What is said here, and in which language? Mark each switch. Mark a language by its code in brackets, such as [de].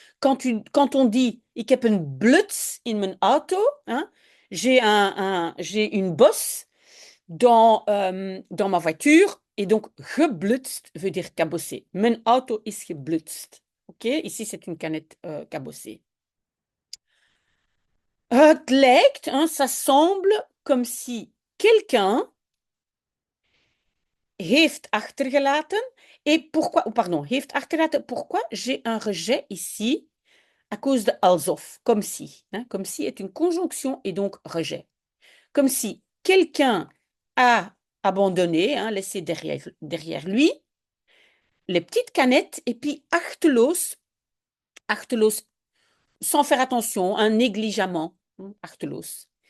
[fr] Quand on dit [nl] ik heb een bluts in mijn auto, [fr] hein, j'ai une bosse dans ma voiture, et donc geblutst veut dire cabossé. [nl] Mijn auto is geblutst. [fr] Ok, ici c'est une canette cabossée. [nl] Het lijkt, [fr] hein, ça semble comme si quelqu'un [nl] heeft achtergelaten. [fr] Et pourquoi, pardon, [nl] heeft achtergelaten, [fr] pourquoi j'ai un rejet ici à cause de alsof, comme si. Hein, comme si est une conjonction et donc rejet. Comme si quelqu'un a abandonné, hein, laissé derrière lui les petites canettes et puis achteloos, sans faire attention, hein, négligemment, hein, achteloos.